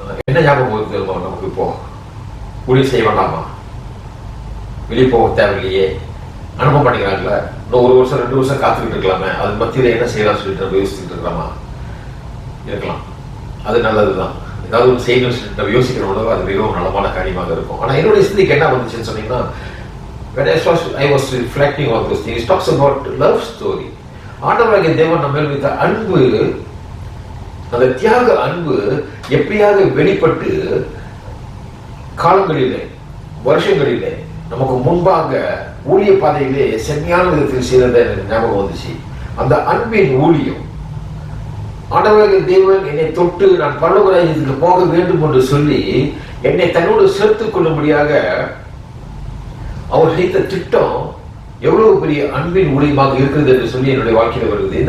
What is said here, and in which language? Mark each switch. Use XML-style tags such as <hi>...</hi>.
<ta>என்ன ஞாபகம் வருது நமக்கு? இப்போ ஊழியம் செய்ய வேண்டாமா, வெளியே போக தேவையில்லையே, அனுப்ப மாட்டேங்கிறாங்கல்ல, இன்னும் 1 வருஷம் 2 வருஷம் காத்துக்கிட்டு இருக்கலாமே, அது மத்தியில் என்ன செய்யலாம் சொல்லிட்டு நம்ம யோசிச்சுட்டு இருக்கலாமா? இருக்கலாம், அது நல்லதுதான். ஏதாவது ஒரு செய்யணும் சொல்லிட்டு நம்ம யோசிக்கிறோம், அது மிகவும் நலமான காரியமாக இருக்கும். ஆனால் என்னுடைய சிந்திக்கு என்ன வந்துச்சுன்னு சொன்னீங்கன்னா,</ta> <en>when I was reflecting on those things, it talks about love story.</en> <ta>ஆண்டவராகிய தேவன் நம்ம மேல் வைத்த அன்பு, அந்த தியாக அன்பு எப்படியாக வெளிப்பட்டு காலங்களிலே வருஷங்களிலே நமக்கு முன்பாக ஊழிய பாதையிலே செம்மையான விதத்தில் செய்ததை எனக்கு ஞாபகம் வந்துச்சு. அந்த அன்பின் ஊழியம், ஆண்டவராகிய தேவன் என்னை தொட்டு நான் பரலோக ராஜ்யத்துக்கு போக வேண்டும் என்று சொல்லி என்னை தன்னோடு சேர்த்துக் கொள்ளும்படியாக அவர் செய்த திட்டம் எவ்வளவு பெரிய அன்பின் ஊழியமாக இருக்கிறது என்று சொல்லி என்னுடைய வாழ்க்கையில் வருகிறது.</ta>